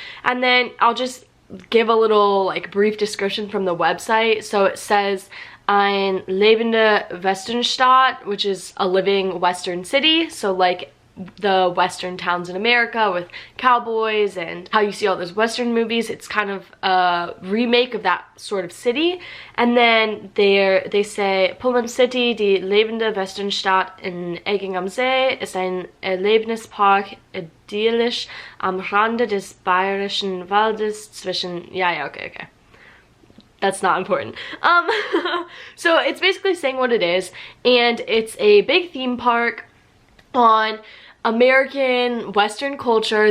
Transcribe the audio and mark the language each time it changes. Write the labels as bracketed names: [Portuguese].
[English] And then I'll just give a little like brief description from the website. So it says [German] ein lebende Westernstadt, [English] which is a living Western city, so like the Western towns in America with cowboys and how you see all those Western movies. It's kind of a remake of that sort of city. And then they say [German] Pullman City, die lebende Westernstadt in Egging am See, ist ein Erlebnispark, idyllisch am Rande des bayerischen Waldes zwischen, okay. [English] That's not important. So it's basically saying what it is, and it's a big theme park on American Western culture.